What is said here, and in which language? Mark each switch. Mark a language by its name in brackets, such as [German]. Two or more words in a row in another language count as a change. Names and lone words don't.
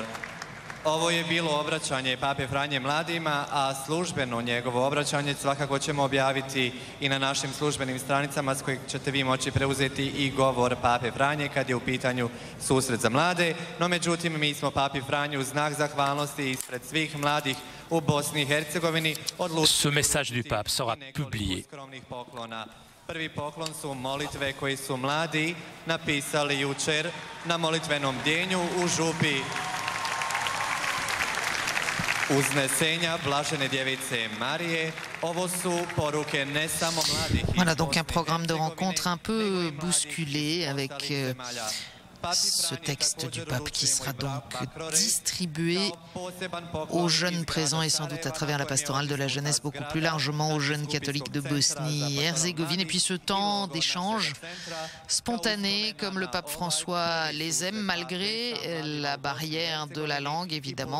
[Croatian] Ovo je bilo obraćanje Pape Franje mladima, a službeno njegovo obraćanje svakako ćemo objaviti i na našim službenim stranicama s kojih ćete vi moći preuzeti i govor Pape Franje kad je u pitanju susret za mlade. No međutim, mi smo Papi Franju u znak zahvalnosti ispred svih mladih u Bosni i Hercegovini [French] Ce message du pape sera publié. [Croatian] Prvi poklon su molitve koji su mladi napisali jučer na molitvenom bdjenju u župi Uznesenja Blažene djevice Marije. Ovo su poruke ne samo mladih. [French] Voilà donc un programme de rencontre un peu bousculé avec ce texte du pape qui sera donc distribué aux jeunes présents et sans doute à travers la pastorale de la jeunesse beaucoup plus largement aux jeunes catholiques de Bosnie-Herzégovine. Et puis ce temps d'échange spontané comme le pape François les aime malgré la barrière de la langue évidemment.